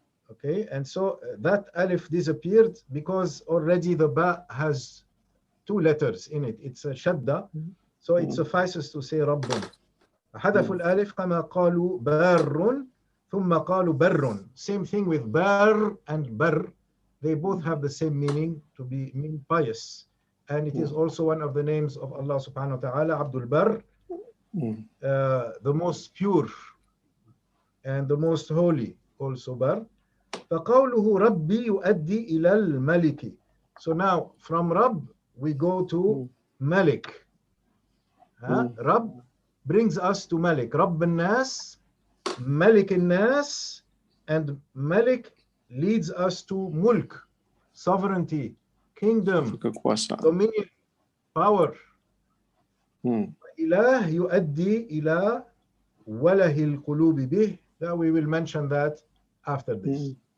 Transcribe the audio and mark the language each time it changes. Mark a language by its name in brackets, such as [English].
[English] Okay, and so that alif disappeared because already the ba has 2 letters in it. It's a shadda, so it suffices to say رب. [Arabic] حذفوا الألف كما قالوا بار ثم قالوا بر. [English] Same thing with bar and bar. They both have the same meaning, to mean pious. And it is also one of the names of Allah [Arabic] subhanahu wa ta'ala, [English] Abdul Bar, the most pure and the most holy, also Bar. [Arabic] فقوله ربي يؤدي إلى الملك. [English] So now from Rabb we go to Malik. Rabb brings us to Malik. [Arabic] Rabb al-Nas, Malik al-Nas, [English] and Malik leads us to Mulk, sovereignty, kingdom, dominion, power. [Arabic] إله يؤدي إلى وله القلوب به. [English] That we will mention that after this.